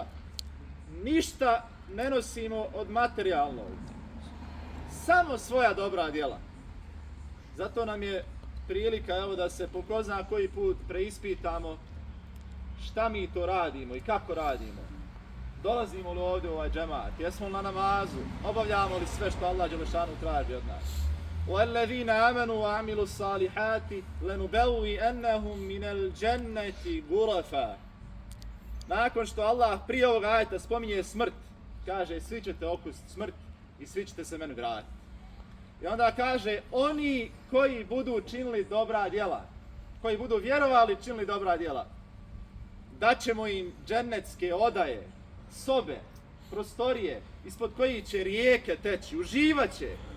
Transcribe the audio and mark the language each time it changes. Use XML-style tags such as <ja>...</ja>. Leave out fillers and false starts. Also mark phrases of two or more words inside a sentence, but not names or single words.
<bs>Ništa ne nosimo od materijalnog, samo svoja dobra djela. Zato nam je prilika, evo, da se po ko zna koji put preispitamo šta mi to radimo i kako radimo. Dolazimo li ovdje u ovaj džemat, jesmo li na namazu, obavljamo li sve što Allah Đelešanu traži od nas.</bs> <ar>وَالَّذِينَ آمَنُوا وَعَمِلُوا الصَّالِحَاتِ لَنُبَوِّئَنَّهُمْ مِنَ الْجَنَّةِ غُرَفًا.</ar> <bs>Nakon što Allah prije ovog ajeta spominje smrt, kaže svi ćete okusiti smrt i svi ćete se meni vratiti. I onda kaže, oni koji budu činili dobra djela, koji budu vjerovali činili dobra djela, daćemo im džennetske odaje, sobe, prostorije, ispod kojih će rijeke teći, uživat će.</bs>